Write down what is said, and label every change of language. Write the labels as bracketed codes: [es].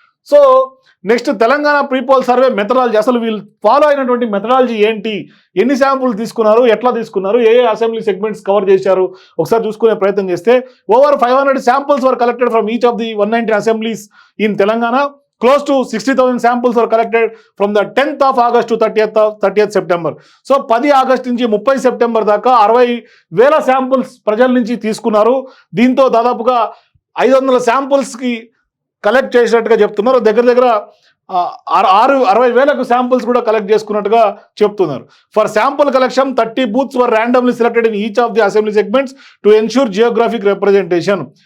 [te] So next Telangana prepoll survey methodology, అసలు వీళ్ళు follow అయినటువంటి మెథడాలజీ ఏంటి, ఎన్ని శాంపుల్ తీసుకున్నారు, ఎట్లా తీసుకున్నారు, ఏ అసెంబ్లీ సెగ్మెంట్స్ కవర్ చేశారు ఒకసారి చూసుకునే ప్రయత్నం చేస్తే, [en] Over 500 samples were collected from each of the 119 assemblies in Telangana. Close to 60,000 samples were collected from the 10th of August to 30th September. [te] So 10 August నుంచి 30 సెప్టెంబర్ దాకా 60,000 శాంపుల్స్ ప్రజల నుంచి తీసుకున్నారు. దీంతో దాదాపుగా 500 శాంపుల్స్కి కలెక్ట్ చేసినట్టుగా చెప్తున్నారు. దగ్గర 60,000 శాంపుల్స్ కూడా కలెక్ట్ చేసుకున్నట్టుగా చెప్తున్నారు. [en] For sample collection 30 booths were randomly selected in each of the assembly segments to ensure geographic representation.